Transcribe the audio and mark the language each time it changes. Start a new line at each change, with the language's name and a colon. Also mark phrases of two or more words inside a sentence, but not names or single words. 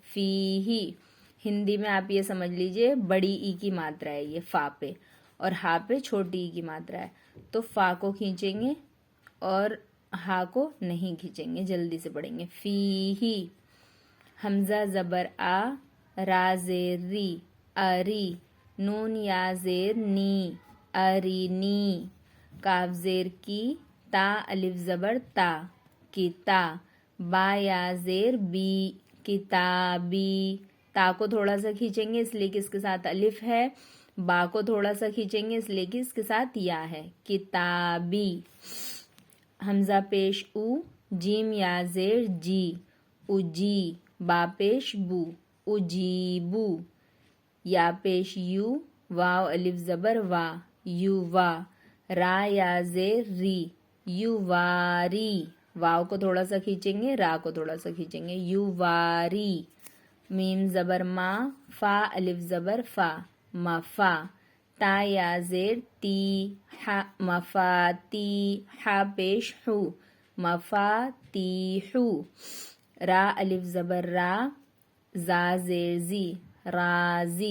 Arabic: فی ہی.
Urdu: ہندی میں آپ یہ سمجھ لیجئے بڑی ای کی ماترا ہے یہ فا پہ، اور ہا پہ چھوٹی ای کی ماترا ہے. تو فا کو کھینچیں گے اور ہا کو نہیں کھینچیں گے، جلدی سے پڑھیں گے.
Arabic: فی ہی.
Urdu: حمزہ زبر آ، را زیر ری، اری. نون یا زیر نی، ارینی. کاف زیر کی، تا الف زبر تا، کتا. با یا زیر بی، کتابی. تا کو تھوڑا سا کھینچیں گے اس لیے کہ اس کے ساتھ الف ہے. با کو تھوڑا سا کھینچیں گے اس لیے کہ اس کے ساتھ یا ہے. کتابی. حمزہ پیش او، جیم یا زیر جی، اجی. با پیش بو، اجیبو. یا پیش یو، واو الف زبر وا، یوا. را یا زیر ری، یواری. واو کو تھوڑا سا کھینچیں گے، را کو تھوڑا سا کھینچیں گے. یواری. میم زبر ما، فا الف زبر فا، مفا. تا یا زیر تی، مفاتی. ہا پیش ہو، مفاتیحو. را الف زبر را، زا زیر زی، رازی.